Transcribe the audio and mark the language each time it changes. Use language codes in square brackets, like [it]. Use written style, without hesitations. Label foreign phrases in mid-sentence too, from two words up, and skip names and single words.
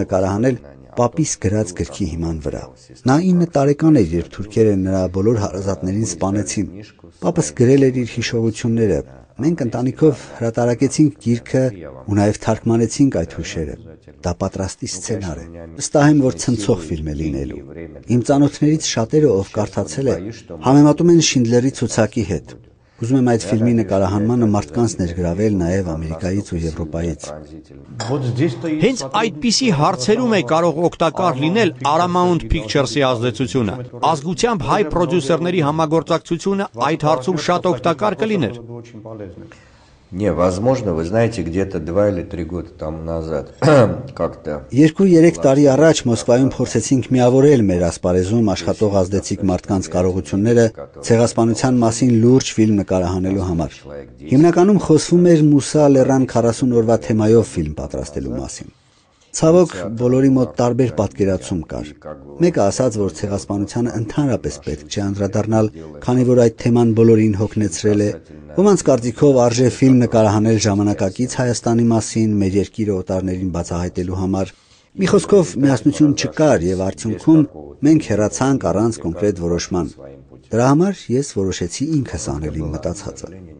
[hy] նկարահանել պապիս գրած գրքի հիման վրա։ Նա 9 տարեկան էր, երբ թուրքերը նրա բոլոր հարազատներին սպանեցին։ Պապս գրել էր իր հիշողությունները։ Մենք ընտանիքով հրատարակեցինք գիրքը ու նաև թարգմանեցինք այդ հուշերը։ Դա պատրաստի սցենար է։ Վստահ եմ, որ ցնցող ֆիլմ է լինելու։ Իմ ծանոթներից շատերը, ով կարդացել է, համեմատում են Շինդլերի ցուցակի հետ։ Ուզում եմ այդ ֆիլմի նկարահանմանը մարդկանց ներգրավել նաև Ամերիկայից ու Եվրոպայից։ Հենց այդպիսի հարցերում է կարող օգտակար լինել Paramount Pictures-ի ազդեցությունը։ Ազգությամբ հայ պրոդյուսերների համագործակցությունը այդ հարցում շատ օգտակար կլիներ։ [ru] Не, возможно, вы знаете, где-то 2 или 3 года тому назад как-то [hy] 2-3 տարի առաջ Մոսկվայում փորձեցինք միավորել մեր ասպարեզում աշխատող ազդեցիկ մարդկանց կարողությունները ցեղասպանության մասին լուրջ ֆիլմ նկարահանելու համար։ Հիմնականում խոսվում էր Մուսա Լեռան 40 օրվա թեմայով ֆիլմ պատրաստելու մասին։ Ցավոք, բոլորի մոտ տարբեր պատկերացում կար։ Մեկը ասաց, որ ցեղասպանությանը ընդհանրապես պետք չէ անդրադառնալ, քանի որ այդ թեման բոլորին հոգնեցրել է։ Ոմանց կարծիքով արժե ֆիլմ նկարահանել ժամանակակից Հայաստանի մասին, մեր երկիրը օտարներին բացահայտելու համար։ Մի խոսքով միասնություն չկար եւ արդյունքում մենք հեռացանք առանց կոնկրետ որոշման։ Դրա համար ես որոշեցի ինքս անել իմ մտածածը։